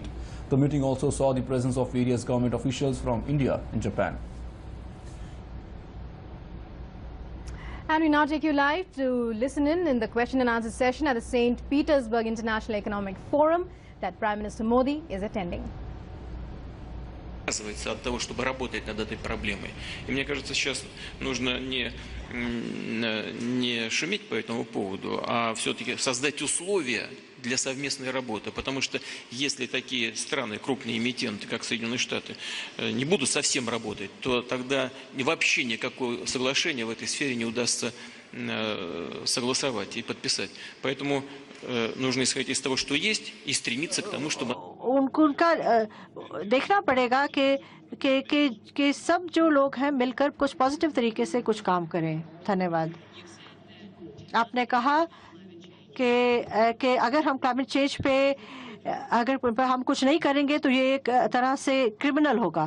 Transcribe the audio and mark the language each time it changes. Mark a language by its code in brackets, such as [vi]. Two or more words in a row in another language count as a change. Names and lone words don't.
[en] The meeting also saw the presence of various government officials from India and Japan. And we now take you live to listen in the question and answer session at the St. Petersburg International Economic Forum that Prime Minister Modi is attending. [ru] От того, чтобы работать над этой проблемой. И мне кажется, сейчас нужно не шуметь по этому поводу, а все-таки создать условия для совместной работы. Потому что если такие страны, крупные эмитенты, как Соединенные Штаты, не будут совсем работать, то тогда вообще никакого соглашения в этой сфере не удастся согласовать и подписать. Поэтому нужно исходить из того, что есть, и стремиться к тому, чтобы... [hi] उनका देखना पड़ेगा कि सब जो लोग हैं मिलकर कुछ पॉजिटिव तरीके से कुछ काम करें। धन्यवाद। आपने कहा कि अगर हम [en] climate change [hi] पे अगर हम कुछ नहीं करेंगे तो ये एक तरह से क्रिमिनल होगा।